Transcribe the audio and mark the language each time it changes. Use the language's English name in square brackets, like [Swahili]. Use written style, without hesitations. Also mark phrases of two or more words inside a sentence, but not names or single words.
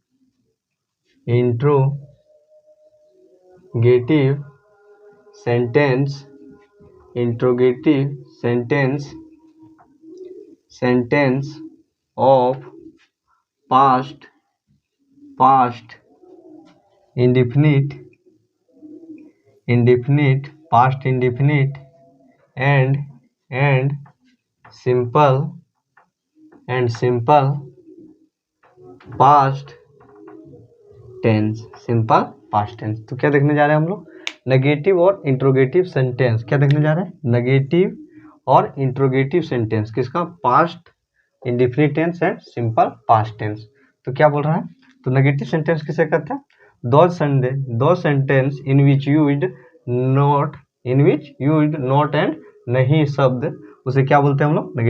[English] interrogative sentence, interrogative sentence of past, past indefinite, past indefinite and simple past tense, simple past tense। [Hindi] तो क्या देखने जा रहे हैं हम लोग? नेगेटिव और [English] interrogative sentence. [Hindi] क्या देखने जा रहे हैं? नेगेटिव और [English] interrogative sentence. [Hindi] किसका? [English] past indefinite tense and simple past tense. [Hindi] तो क्या बोल रहा है? तो [English] negative sentence [Hindi] किसे कहते हैं? दो [English] sentence in which used not and [Hindi] नहीं शब्द, उसे क्या बोलते हैं हम लोग?